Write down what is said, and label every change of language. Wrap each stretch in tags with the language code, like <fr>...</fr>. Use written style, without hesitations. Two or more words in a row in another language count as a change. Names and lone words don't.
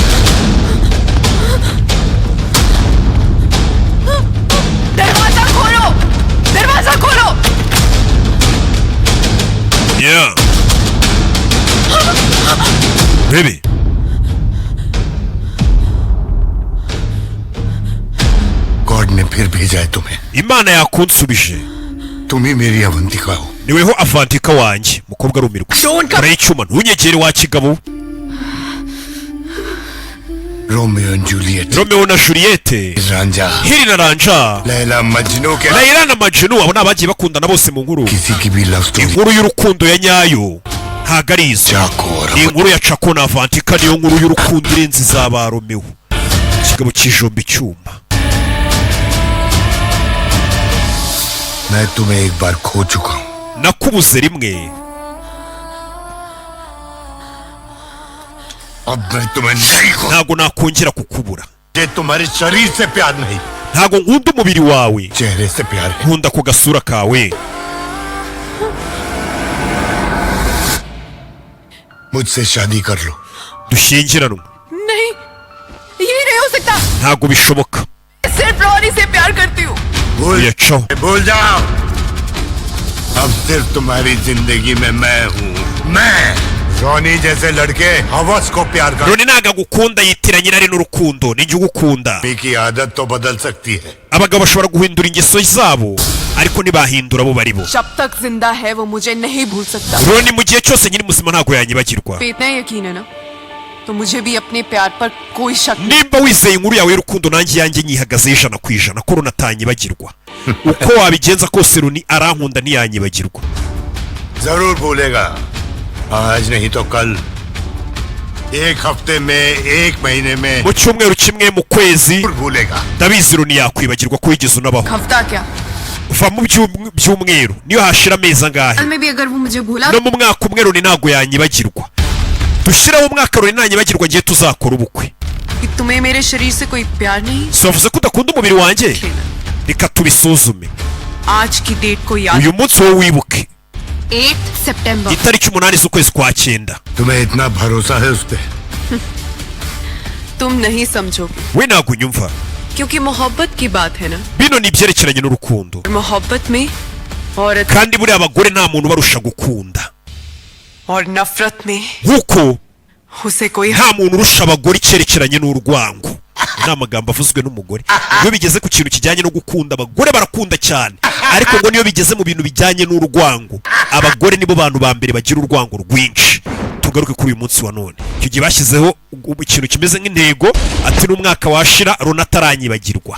<hi>दरवाजा खोलो।</hi> <en>Yeah. Baby.</en> <hi>गॉड ने फिर भेजा है तुम्हें.</hi> <rw>Imana yakunsubije.</rw> <hi>तुम ही मेरी अवंतिका हो.</hi> <rw>Niweho avantika wanjye mukobwa arumirwa. Urayicuma ntunyegere wa kigabo.</rw> <hi>रोमियो एंड जूलियट.</hi> <rw>Romeo na Juliette.</rw> <hi>रांझा.</hi> <rw>Hiri na Ranja.</rw> <hi>लैला मजनू के.</hi> <rw>Layla na Majnun abo nabagiye bakundana bose mu nkuru.</rw> <hi>किसी की भी</hi> <en>love story.</en> <rw>Inkuru y'urukundo ya nyayo. Ntago ari izo. Ni inkuru ya Chako na Avantika niyo nkuru y'urukundo irenze izaba Romeo. Kigabo kijomba icyuma.</rw> <hi>मैं तुम्हें एक बार खो चुका हूँ.</hi> <rw>Nakubuze rimwe.</rw> <hi>अब मैं तुम्हें नहीं खो.</hi> <rw>Ntago nakongera kukubura.</rw> <hi>ये तुम्हारे शरीर से प्यार नहीं,</hi> <rw>Ntago nkunda umubiri wawe.</rw> <hi>चेहरे से प्यार है.</hi> <rw>Nkunda ku gasura kawe.</rw> <hi>मुझसे शादी कर लो.</hi> <rw>Dushyingiranwe.</rw> <hi>नहीं, ये नहीं हो सकता.</hi> <rw>Ntago bishoboka.</rw> <hi>सिर्फ रॉनी से प्यार करती हूँ. भूल जाओ. अब सिर्फ तुम्हारी जिंदगी में मैं हूँ. मैं रोनी जैसे लड़के हवस को प्यार कर.</hi> <rw>Roni ntago agukunda yitiranye irari n'urukundo. Ni ugukunda.</rw> <hi>की आदत तो बदल सकती है.</hi> <rw>Abagabo bashobora guhindura ingeso zabo ariko ntibahindura abo bari bo.</rw> <hi>जब तक जिंदा है वो मुझे नहीं भूल सकता.</hi> <rw>Roni mu gihe cyose nyiri muzima ntago yanyibagirwa.</rw> <hi>पे इतना यकीन है ना तो मुझे भी अपने प्यार पर कोई शक नहीं.</hi> <rw>Nimba wizeye inkuru yawe y'urukundo nanjye yanjye nyihagazeho 100% ko Roni atanyibagirwa. Uko wabigenza kose Roni arankunda ntiyanyibagirwa.</rw> <hi>जरूर भूलेगा. आज नहीं तो कल. एक हफ्ते में, एक महीने में.</hi> <rw>Mu cyumweru kimwe mu kwezi</rw> <hi>जरूर भूलेगा.</hi> <rw>ndabizi Roni yakwibagirwa ko wigeze unabaho.</rw> <hi>हफ्ता क्या</hi> <rw>Uva mu byumweru niyo hashira amezi angahe.</rw> <hi>में भी अगर वो मुझे भूला</hi> <rw>No mu mwaka umwe Roni ntago yanyibagirwa. Dushiraho umwaka Roni ntanyibagirwa ngiye tuzakora ubukwe.</rw> <hi>कि तुम्हें मेरे शरीर से कोई प्यार नहीं.</hi> <rw>So wavuze ko udakunda umubiri wanjye? Reka tubisuzume.</rw> <hi>आज की डेट को याद.</hi> <rw>Uyu munsi wowe wibuke.</rw> <hi>8 सितंबर.</hi> <rw>Itariki 8 z'ukwezi kwa 9.</rw> <hi>तुम्हें इतना भरोसा है उस पे. तुम नहीं समझोगे</hi> <rw>We ntago unyumva.</rw> <hi>क्योंकि मोहब्बत की बात है ना.</hi> <rw>Bino ni ibyerekeranye n'urukundo.</rw> <hi>मोहब्बत में औरत</hi> <rw>Kandi buriya abagore nta muntu barusha gukunda.</rw> <hi>और नफरत में</hi> <rw>Nkuko</rw> <hi>उसे कोई</hi> <rw>nta muntu urusha abagore icyerekeranye n'urwango. Ni amagambo avuzwe n'umugore. Iyo bigeze ku kintu kijyanye no gukunda abagore barakunda cyane. Ariko ngo niyo bigeze mu bintu bijyanye n'urwango abagore nibo bantu ba mbere bagira urwango rwinshi. Tugaruke kuri uyu munsi wa none. Icyo gihe bashyizeho ikintu kimeze nk'intego ati n'umwaka washira Roni ataranyibagirwa.</rw>